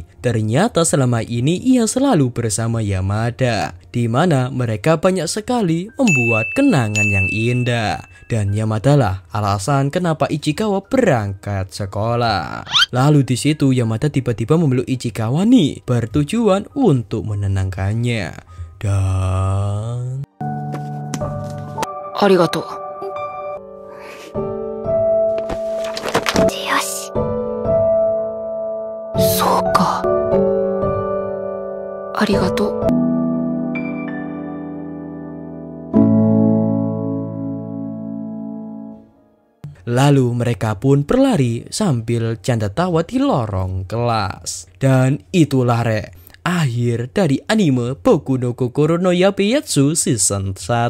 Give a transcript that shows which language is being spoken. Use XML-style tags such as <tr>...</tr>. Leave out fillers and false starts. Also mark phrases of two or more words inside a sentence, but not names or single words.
<id>Ternyata selama ini ia selalu bersama Yamada, di mana mereka banyak sekali membuat kenangan yang indah. Dan Yamada lah alasan kenapa Ichikawa berangkat sekolah. Lalu di situ Yamada tiba-tiba memeluk Ichikawa nih, bertujuan untuk menenangkannya. Dan</id> <ja>arigatou. Yoshi. そうか。ありがとう.</ja> <id>lalu mereka pun berlari sambil canda tawa di lorong kelas. Dan itulah akhir dari anime Boku no Kokoro no Yabayatsu season 1.</id>